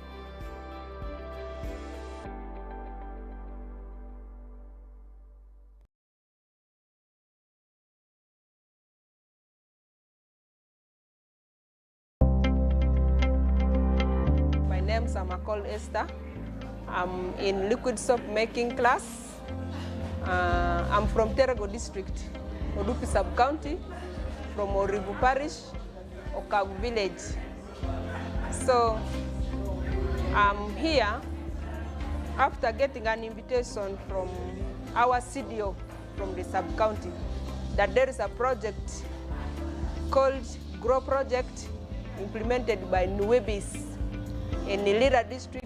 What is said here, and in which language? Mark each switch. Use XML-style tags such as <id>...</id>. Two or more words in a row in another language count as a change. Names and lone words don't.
<en>My name is called Esther. I'm in liquid soap making class. I'm from Terego district, Odupi sub-county, from Oribu parish, Okagu village. So I'm here after getting an invitation from our CDO from the sub-county that there is a project called Grow Project implemented by Nuwebis in Ilira district.</en>